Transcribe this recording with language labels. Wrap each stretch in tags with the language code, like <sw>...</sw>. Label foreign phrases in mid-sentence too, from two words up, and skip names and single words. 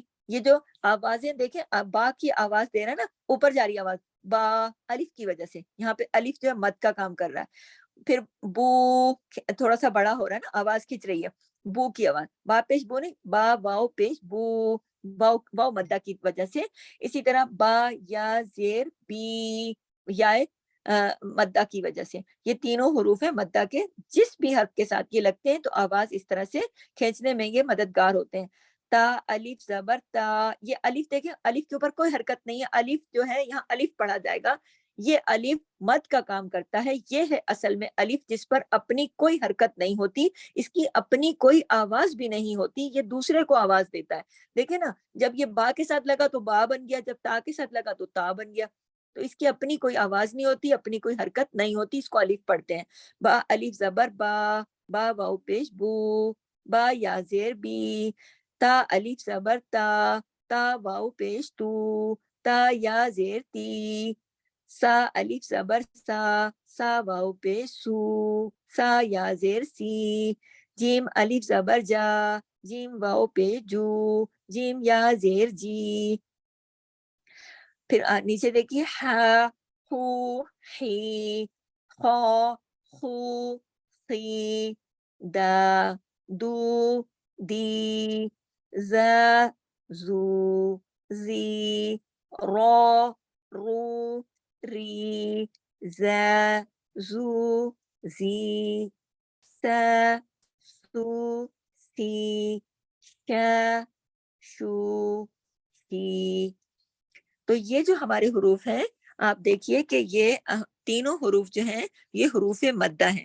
<ur>یہ جو آوازیں دیکھیں، با کی آواز دے رہا ہے نا، اوپر جا رہی آواز، با، الف کی وجہ سے یہاں پہ الف جو ہے مد کا کام کر رہا ہے. پھر بو تھوڑا سا بڑا ہو رہا ہے نا، آواز کھچ رہی ہے، بو کی آواز، با پیش بو نہیں، با واو پیش بو، واو مدہ کی وجہ سے. اسی طرح با یا زیر بی، یا مدہ کی وجہ سے. یہ تینوں حروف ہیں مدہ کے، جس بھی حرف کے ساتھ یہ لگتے ہیں تو آواز اس طرح سے کھینچنے میں یہ مددگار ہوتے ہیں. تا، الف زبر تا. یہ الف دیکھیں، الف کے اوپر کوئی حرکت نہیں ہے، الف جو ہے یہاں الف پڑھا جائے گا. یہ الف مد کا کام کرتا ہے. یہ ہے اصل میں الف جس پر اپنی کوئی حرکت نہیں ہوتی، اس کی اپنی کوئی آواز بھی نہیں ہوتی، یہ دوسرے کو آواز دیتا ہے. دیکھیں نا، جب یہ با کے ساتھ لگا تو با بن گیا، جب تا کے ساتھ لگا تو تا بن گیا. تو اس کی اپنی کوئی آواز نہیں ہوتی، اپنی کوئی حرکت نہیں ہوتی، اس کو الف پڑھتے ہیں. با، الف زبر با، با واو پیش بو، با یا زیر بی. تا، الف زبر تا، تا واو پیش تو، تا یا زیر تی. سا، الف زبر سا، سا واو پیش سو، سا یا زیر سی. جیم، الف زبر جا، جیم واو پیش جو، جیم یا زیر جی. پھر نیچے دیکھیے ہا، ہو، ہی، خو، خو، خی، دا، دو، دی، زا، زو، زی، رو، رو، ری، زا، زو، زی، سا، سو، سی، شا، شو، شی. تو یہ جو ہمارے حروف ہیں، آپ دیکھیے کہ یہ تینوں حروف جو ہیں یہ حروف مدہ ہیں.</ur>